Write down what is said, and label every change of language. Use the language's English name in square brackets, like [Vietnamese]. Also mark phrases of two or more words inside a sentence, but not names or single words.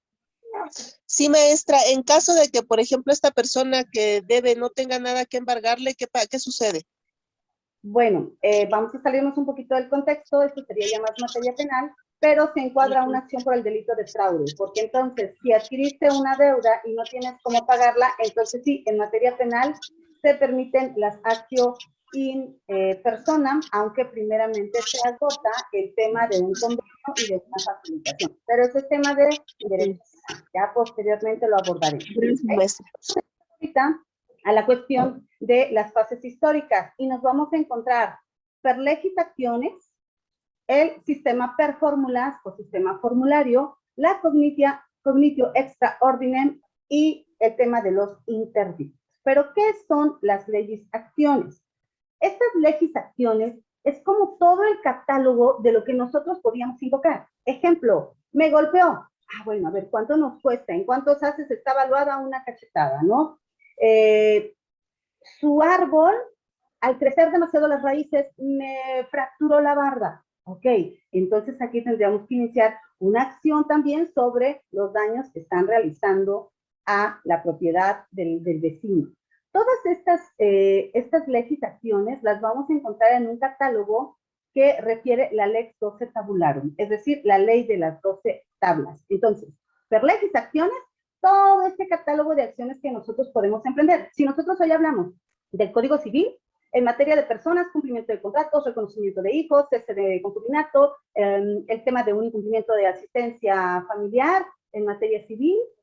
[Spanish] Sí, maestra, en caso de que, por ejemplo, esta persona que debe no tenga nada que embargarle, ¿qué sucede? Bueno, vamos a salirnos un poquito del contexto, esto sería ya más materia penal, pero se encuadra una acción por el delito de fraude, porque entonces, si adquiriste una deuda y no tienes cómo pagarla, entonces sí, en materia penal se permiten las [Latin] actio in personam, [Spanish] aunque primeramente se agota el tema de un convenio y de una facilitación. Pero ese es tema de derecho penal, ya posteriormente lo abordaré. Ahorita a la cuestión de las fases históricas y nos vamos a encontrar [Latin] per legis actiones, [Spanish] el sistema [Latin] per formulas [Spanish] o sistema formulario, la [Latin] cognitio extra ordinem [Spanish] y el tema de los interdictos. Pero, ¿qué son las [Latin] legis actiones? [Spanish] Estas [Latin] legis actiones [Spanish] es como todo el catálogo de lo que nosotros podíamos invocar. Ejemplo, me golpeó. Ah, bueno, a ver, ¿cuánto nos cuesta? ¿En cuántos haces está evaluada una cachetada, no? Su árbol, al crecer demasiado las raíces, me fracturó la barda. Ok, entonces aquí tendríamos que iniciar una acción también sobre los daños que están realizando a la propiedad del vecino. Todas estas legislaciones las vamos a encontrar en un catálogo que refiere la Lex 12 Tabularum, es decir, la ley de las 12 tablas. Entonces, [Latin] per legis actiones, [Spanish] todo este catálogo de acciones que nosotros podemos emprender. Si nosotros hoy hablamos del Código Civil, en materia de personas, cumplimiento de contratos, reconocimiento de hijos, cese de concubinato, el tema de un incumplimiento de asistencia familiar en materia civil,